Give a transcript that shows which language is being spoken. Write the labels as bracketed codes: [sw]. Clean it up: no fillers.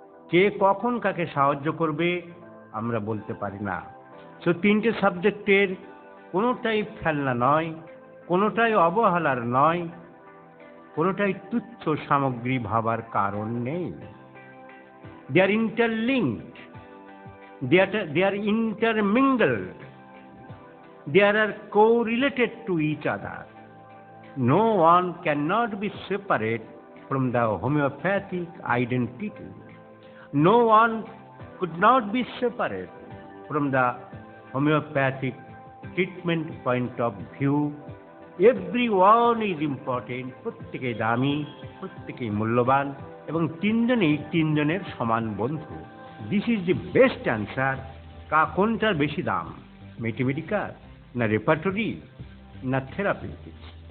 [bn] কে কখন কাকে সাহায্য করবে আমরা বলতে পারি না। সো তিনটে সাবজেক্টের কোনোটাই ফেলনা নয়, কোনোটাই অবহেলার নয়, কোনোটাই তুচ্ছ সামগ্রী ভাবার কারণ নেই। [en] They are interlinked, they are intermingled, they are correlated to each other. No one cannot be separate from the homeopathic identity. No one could not be separate from the homeopathic treatment point of view. Everyone is important, [bn] প্রত্যেকেই দামি, প্রত্যেকেই মূল্যবান এবং তিনজনের সমান বন্ধু। [en] This is the best answer. [bn] কোনটার বেশি দাম, ম্যাথমেটিক্যাল না রেপার্টরি না থেরাপিউটিক্স?